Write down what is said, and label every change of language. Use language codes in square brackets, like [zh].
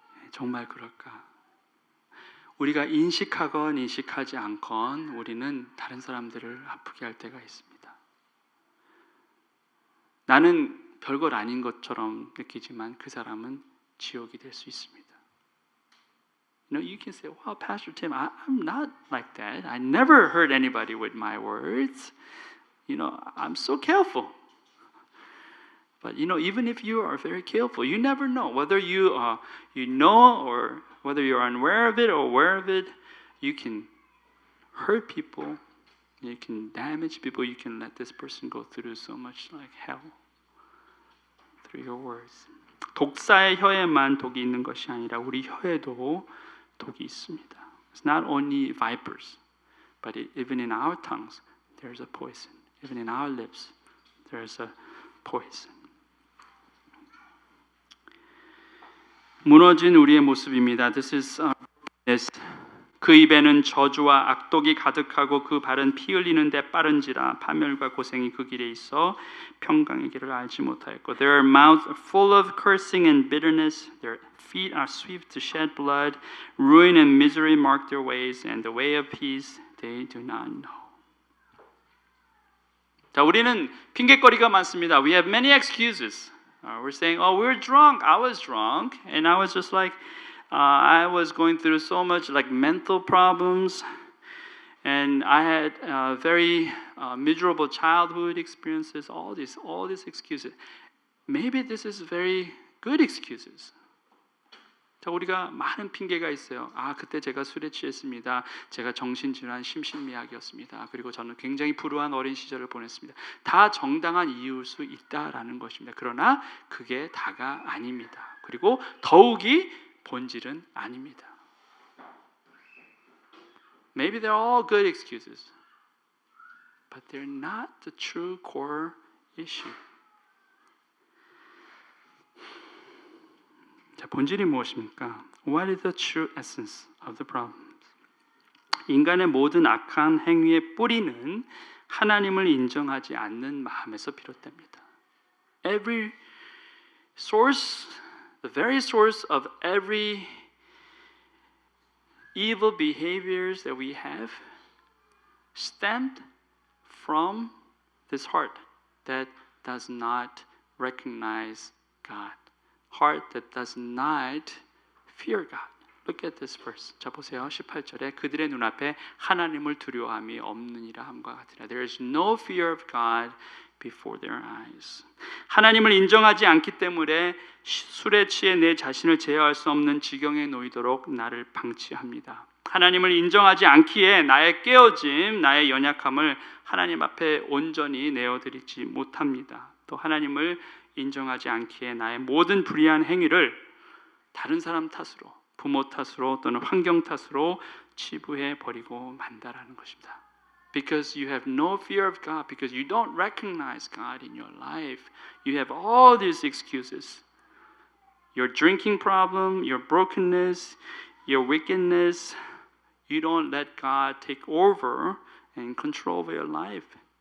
[ko] 정말 그럴까? 우리가 인식하건 인식하지 않건 우리는 다른 사람들을 아프게 할 때가 있습니다. 나는 별것 아닌 것처럼 느끼지만 그 사람은 지옥이 될 수 있습니다. [en] You can say, "Wow, Pastor Tim, I'm not like that. I never hurt anybody with my words. I'm so careful." But even if you are very careful, you never know whether you know or whether you're unaware of it or aware of it. You can hurt people You can damage people. You can let this person go through so much like hell through your words. [ko] 독사의 혀에만 독이 있는 것이 아니라 우리 혀에도 독이 있습니다. [en] It's not only vipers, but even in our tongues, there's a poison. Even in our lips, there's a poison. [ko] 무너진 우리의 모습입니다. [en] This is [ko] 그 입에는 저주와 악독이 가득하고 그 발은 피 흘리는데 빠른지라 파멸과 고생이 그 길에 있어 평강의 길을 알지 못하였고 [en] Their mouths are full of cursing and bitterness. Their feet are swift to shed blood. Ruin and misery mark their ways, and the way of peace they do not know. [ko] 자, 우리는 핑계거리가 많습니다. [en] We have many excuses. We're saying, oh, we're drunk. I was drunk, and I was just like, I was going through so much like mental problems, and I had very miserable childhood experiences. All these excuses. Maybe this is very good excuses. [ko] 자, 우리가 많은 핑계가 있어요. 아, 그때 제가 술에 취했습니다. 제가 정신질환 심신미약이었습니다. 그리고 저는 굉장히 불우한 어린 시절을 보냈습니다. 다 정당한 이유일 수 있다라는 것입니다. 그러나 그게 다가 아닙니다. 그리고 더욱이 본질은 아닙니다. [en] Maybe they're all good excuses, but they're not the true core issue. [ko] 자, 본질이 무엇입니까? [en] What is the true essence of the problem? [ko] 인간의 모든 악한 행위의 뿌리는 하나님을 인정하지 않는 마음에서 비롯됩니다. [en] Every source, the very source of every evil behaviors that we have stemmed from this heart that does not recognize God. Heart that does not fear God. Look at this verse. [ko] 자, 보세요. 18절에 그들의 눈앞에 하나님을 두려워함이 없느니라 함과 같으라. [en] There is no fear of God before their eyes. [ko] 하나님을 인정하지 않기 때문에 술에 취해 내 자신을 제어할 수 없는 지경에 놓이도록 나를 방치합니다. 하나님을 인정하지 않기에 나의 깨어짐, 나의 연약함을 하나님 앞에 온전히 내어드리지 못합니다. 또 하나님을 인정하지 않기에 나의 모든 불의한 행위를 다른 사람 탓으로, 부모 탓으로 또는 환경 탓으로 치부해 버리고 만다라는 것입니다. [en] Because you have no fear of God, because you don't recognize God in your life, you have all these excuses. Your drinking problem, your brokenness, your wickedness, you don't let God take over and control of your life.